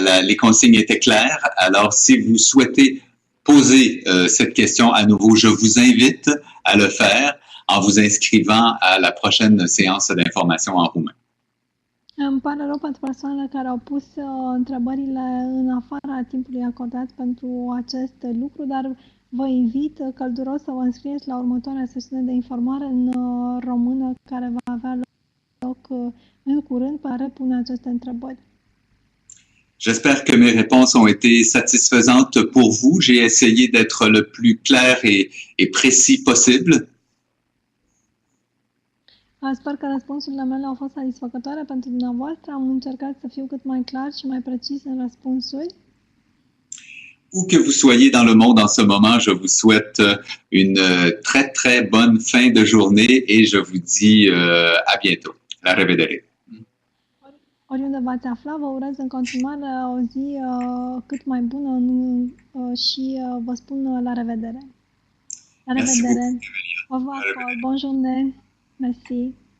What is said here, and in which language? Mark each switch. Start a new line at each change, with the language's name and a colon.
French: Les consignes étaient claires. Alors, si vous souhaitez poser cette question à nouveau, je vous invite à le faire en vous inscrivant à la prochaine séance d'information en roumain.
Romanian: Îmi pare rău pentru persoanele care au pus întrebările în afara timpului acordat pentru acest lucru, dar vă invit călduros să vă înscrieți la următoarea sesiune de informare în română care va avea loc în curând pentru a repune aceste întrebări.
French: J'espère que mes réponses ont été satisfaisantes pour vous. J'ai essayé d'être le plus clair et précis possible.
Romanian: Sper că răspunsurile mele au fost satisfăcătoare pentru dumneavoastră. Am încercat să fiu cât mai clar și mai precis în răspunsuri.
French: Où que vous soyez dans le monde en ce moment, je vous souhaite une très, très bonne fin de journée et je vous dis à bientôt.
Romanian: La revedere. Oriunde v-ați afla, vă urez în continuare o zi cât mai bună și vă spun la revedere. La revedere.
French: Au revoir, bonne journée. Merci.